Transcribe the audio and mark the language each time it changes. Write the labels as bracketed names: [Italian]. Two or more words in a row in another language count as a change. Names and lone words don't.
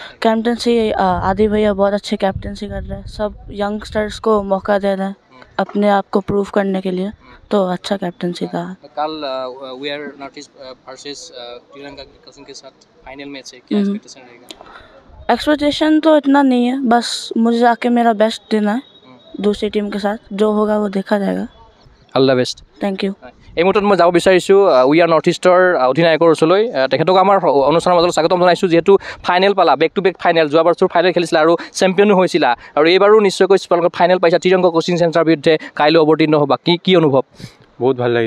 [Hindi] कैप्टनसी आदि भैया बहुत अच्छे कैप्टनसी कर रहे हैं, सब यंगस्टर्स को मौका दे रहे हैं अपने आप को प्रूव करने के लिए, तो अच्छा कैप्टनसी था। कल वी आर नॉर्थ ईस्ट वर्सेस तिरंगा कोचिंग के साथ फाइनल मैच है, क्या एक्सपेक्टेशन रहेगा? एक्सपेक्टेशन तो इतना नहीं है, बस मुझे जाके मेरा बेस्ट देना है दूसरी टीम के साथ, जो होगा वो देखा जाएगा। [English] All the best. Thank you. [Assamese] এই মুহূৰ্তত মই যাব বিচাৰিছোঁ উই আৰ নৰ্থ ইষ্টৰ অধিনায়কৰ ওচৰলৈ। তেখেতক আমাৰ অনুষ্ঠানৰ মাজত স্বাগতম জনাইছোঁ। যিহেতু ফাইনেল পালা, [English] back to back [Assamese] ফাইনেল, যোৱা বছৰ ফাইনেল খেলিছিলা আৰু চেম্পিয়নো হৈছিলা, আৰু এইবাৰো নিশ্চয়কৈ তোমালোকৰ ফাইনেল পাইছা ত্ৰিৰংগ কোচিং চেণ্টাৰৰ বিৰুদ্ধে, কাইলৈ অৱতীৰ্ণ হ'বা। কি অনুভৱ? বহুত ভাল লাগিছে।